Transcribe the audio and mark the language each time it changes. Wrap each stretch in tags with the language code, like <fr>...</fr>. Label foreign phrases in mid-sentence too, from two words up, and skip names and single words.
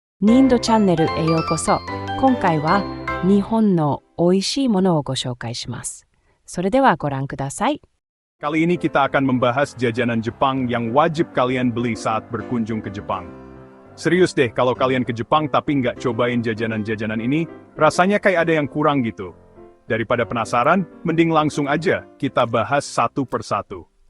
<ja>ニンドチャンネルへようこそ。今回は日本の美味しいものをご紹介します。それではご覧ください。</ja> <id>Kali ini kita akan membahas jajanan Jepang yang wajib kalian beli saat berkunjung ke Jepang. Serius deh, kalau kalian ke Jepang tapi nggak cobain jajanan-jajanan ini, rasanya kayak ada yang kurang gitu. Daripada penasaran, mending langsung aja kita bahas satu persatu.</id>